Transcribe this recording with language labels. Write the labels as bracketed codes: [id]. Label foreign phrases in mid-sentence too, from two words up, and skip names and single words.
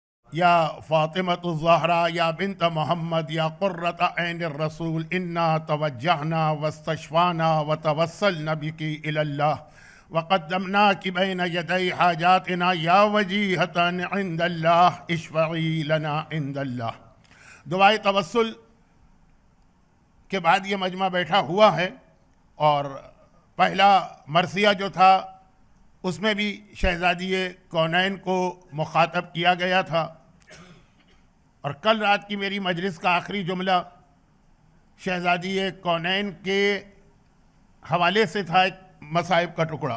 [ar] يا فاطمة الزهراء يا بنت محمد يا قرة عين الرسول إنا توجهنا واستشفعنا وتوسلنا بك إلى الله وقدمناك بين يدي حاجاتنا يا وجيهة عند الله اشفعي لنا عند الله. [ur] دعائے توسل کے بعد یہ مجمع بیٹھا ہوا ہے اور پہلا مرثیہ جو تھا اس میں بھی شہزادی کونین کو مخاطب کیا گیا تھا اور کل رات کی میری مجلس کا آخری جملہ شہزادی کونین کے حوالے سے تھا، ایک مصائب کا ٹکڑا.